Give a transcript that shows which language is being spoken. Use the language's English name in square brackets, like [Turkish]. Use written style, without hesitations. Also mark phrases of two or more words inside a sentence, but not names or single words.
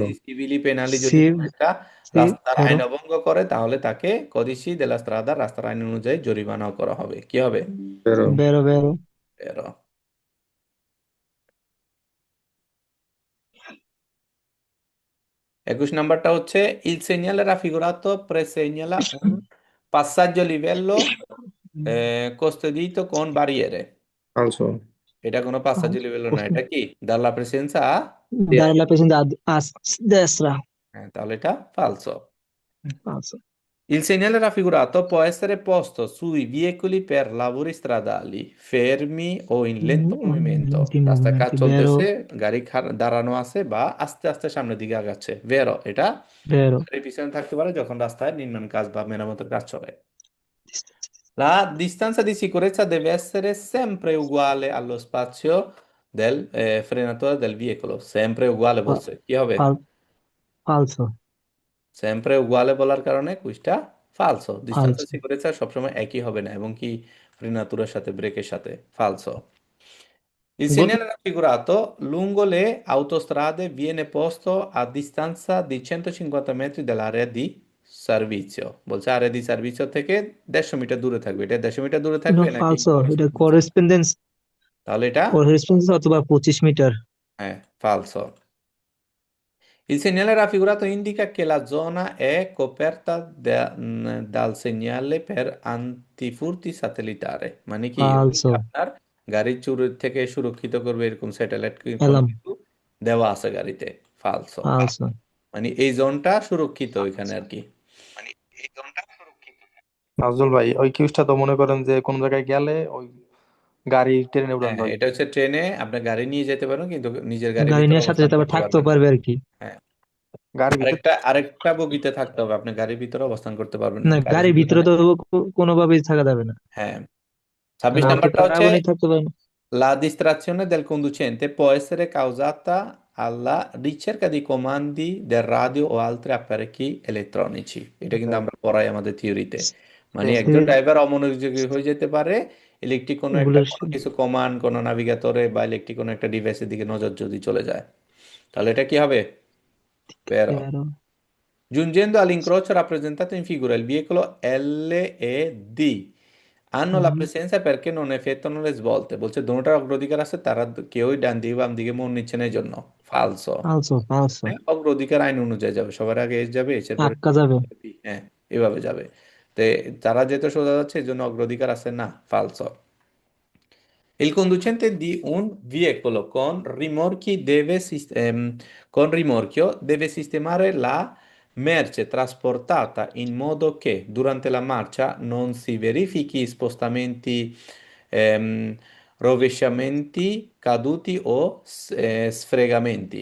[Italian] এই civilmente penalmente সি। [Bangla] যদি কোনো একটা [Italian] সি। [Bangla] রাস্তার [Italian] বেরো। [Bangla] আইন অভঙ্গ করে তাহলে তাকে [Italian] codice della strada [Bangla] রাস্তার আইন অনুযায়ী জরিমানাও করা হবে। কি হবে? [Italian] বেরো। বেরো। বেরো। Vero. 21 [Bangla] নাম্বারটা হচ্ছে [Italian] il segnale raffigurato presegnala un passaggio a livello custodito con barriere। ফালসো। [Bangla] এটা কোনো [Italian] passaggio a livello [Bangla] না, এটা কি [Italian] dalla presenza a Dare destra। la presione a destra. [Bangla] হ্যাঁ, তাহলে এটা falso। [Italian] Falso. Il segnale raffigurato può essere posto sui veicoli per lavori stradali, fermi o in lento movimento। Lenti [Bangla] রাস্তায় কাজ [Italian] movimenti, vero? [Bangla] চলতেছে, গাড়ি দাঁড়ানো আছে বা আস্তে আস্তে সামনের দিকে আগাচ্ছে। ভেরো, এটা [Italian] Vero. [Bangla] গাড়ির পিছনে থাকতে পারে যখন রাস্তায় নির্মাণ কাজ বা মেরামতের কাজ চলে। [Italian] La distanza di sicurezza deve essere sempre uguale allo spazio del frenatore del veicolo। Sempre uguale Fa- [Bangla] বলছে, কি হবে? [Italian] fal- falso. sempre uguale [Bangla] বলার কারণে কুইজটা ফালসো। ডিস্টেন্স [Italian] Falso. [Bangla] সিকিউরেন্সা সবসময় একই হবে না, এবং কি ফ্রিনাতুরের সাথে ব্রেকের সাথে ফালসো। [Italian] Il [English] Good. [Italian] segnale raffigurato lungo le autostrade viene posto a distanza di 150 metri dall'area di servizio। [Bangla] বলছে [Italian] area di servizio [Bangla] থেকে 150 মিটার দূরে থাকবে। এটা 150 মিটার দূরে [Italian] No, [Bangla] থাকবে নাকি [Italian] falso. এটা [English] correspondence? correspondence. [Bangla] তাহলে এটা Correspondence অথবা 25 মিটার। হ্যাঁ ফালসো। [Italian] Il segnale raffigurato indica che la zona è coperta dal segnale per antifurti satellitare। [Bangla] মানে কি, ওই যে [Italian] Falso. [Bangla] আপনার গাড়ির চুরি থেকে সুরক্ষিত করবে এরকম স্যাটেলাইট কোনো Alam. কিছু দেওয়া আছে গাড়িতে। ফালসো। [Italian] Falso. [Bangla] মানে এই জোনটা সুরক্ষিত ওইখানে আর কি। নাজরুল ভাই, ওই কিউজটা তো মনে করেন যে কোন জায়গায় গেলে ওই গাড়ি ট্রেনে উড়ান হ্যাঁ হ্যাঁ, ভাই। এটা হচ্ছে ট্রেনে আপনার গাড়ি নিয়ে যেতে পারেন কিন্তু নিজের গাড়ির গাড়ি ভিতরে নিয়ে সাথে অবস্থান সাথে আবার করতে থাকতেও পারবেন না। পারবে আর কি। হ্যাঁ, গাড়ির ভিতর। আরেকটা আরেকটা বগিতে থাকতে হবে, আপনি গাড়ির ভিতরে অবস্থান করতে পারবেন না, না, গাড়ি গাড়ির শুধু ভিতরে ওখানে। তো কোনোভাবেই থাকা যাবে না। হ্যাঁ, 26 না তো নাম্বারটা তার হচ্ছে আগুনেই থাকতে পারে না। [Italian] la distrazione del conducente può essere causata alla ricerca di comandi del radio o altri apparecchi elettronici। [Bangla] এটা কিন্তু আমরা পড়াই আমাদের থিওরিতে। মানে হুম। একজন সে ড্রাইভার অমনোযোগী হয়ে যেতে পারে ইলেকট্রিক এগুলো কোনো কিছু কমান্ড, কোনো নাভিগেটরে বা ইলেকট্রিক কোনো একটা ডিভাইসের দিকে নজর যদি চলে যায়, তাহলে এটা কি হবে? [Italian] Vero. [Bangla] আরো [Italian] Giungendo all'incrocio rappresentato in figura, il veicolo L e D hanno la [Bangla] হুম, [Italian] presenza perché non effettuano le svolte। [Bangla] বলছে দোনোটার অগ্রাধিকার আছে, তারা কেউই ডান দিকে বাম দিকে মোড় নিচ্ছে না এই জন্য। [Italian] ফালসো। falso falso [Bangla] হ্যাঁ, অগ্রাধিকার আইন অনুযায়ী যাবে, সবার আগে এস যাবে, এসের পরে আটকা যাবে। B, হ্যাঁ, এভাবে যাবে। তো তারা যেহেতু সোজা যাচ্ছে এই জন্য অগ্রাধিকার আছে না, ফালসো। [Italian] Il conducente di un veicolo con rimorchio deve sistemare la merce trasportata in modo che durante la marcia non si verifichi spostamenti, ehm, rovesciamenti, caduti o sfregamenti।